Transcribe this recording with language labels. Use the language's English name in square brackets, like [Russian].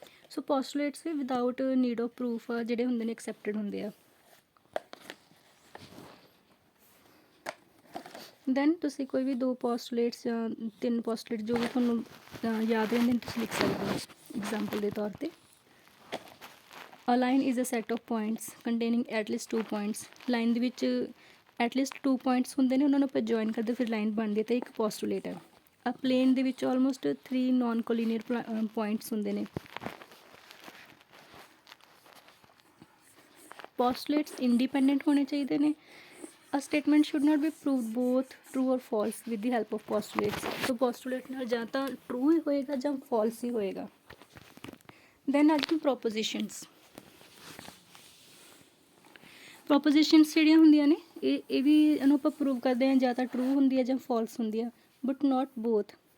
[Punjabi] So ਪੋਸਟੂਲੇਟਸ we [English] without need of proof [Punjabi] ਜਿਹੜੇ ਹੁੰਦੇ ਨੇ ਐਕਸੈਪਟਡ ਹੁੰਦੇ ਆ। ਦੈਨ ਤੁਸੀਂ ਕੋਈ ਵੀ 2 ਪੋਸਟੂਲੇਟਸ ਜਾਂ 3 ਪੋਸਟੂਲੇਟ ਜੋ ਵੀ ਤੁਹਾਨੂੰ ਯਾਦ ਰਹਿੰਦੇ ਨੇ ਤੁਸੀਂ ਲਿਖ ਸਕਦੇ ਹੋ ਐਗਜ਼ਾਮਪਲ ਦੇ ਤੌਰ ਤੇ। [English] A line is a set of points containing at least 2 points। [Punjabi] Line ਦੇ ਵਿੱਚ ਐਟਲੀਸਟ 2 ਪੁਆਇੰਟਸ ਹੁੰਦੇ ਨੇ, ਉਹਨਾਂ ਨੂੰ ਆਪਾਂ ਜੁਆਇਨ ਕਰਦੇ ਫਿਰ ਲਾਈਨ ਬਣਦੀ ਹੈ, ਤਾਂ ਇੱਕ ਪੋਸਟੂਲੇਟ ਹੈ। ਆ ਪਲੇਨ ਦੇ ਵਿੱਚ ਆਲਮੋਸਟ 3 ਨੋਨ ਕੋਲੀਨੀਅਰ ਪੁਆਇੰਟਸ ਹੁੰਦੇ ਨੇ। ਪੋਸਟੂਲੇਟਸ ਇੰਡੀਪੈਂਡੈਂਟ ਹੋਣੇ ਚਾਹੀਦੇ ਨੇ। [English] A statement should not be proved both true or false with the help of postulates। [Punjabi] तो postulate ਨਾਲ ਜਾਂ ਤਾਂ true ਹੀ ਹੋਏਗਾ ਜਾਂ false ਹੀ ਹੋਏਗਾ। then ਆ ਜਾਣ propositions। propositions ਜਿਹੜੀਆਂ ਹੁੰਦੀਆਂ ਨੇ ਇਹ ਵੀ ਇਹਨੂੰ ਆਪਾਂ ਪ੍ਰੂਵ ਕਰਦੇ ਹਾਂ, ਜਾਂ ਤਾਂ true ਹੁੰਦੀ ਹੈ ਜਾਂ false ਹੁੰਦੀ ਹੈ, [English] but not both।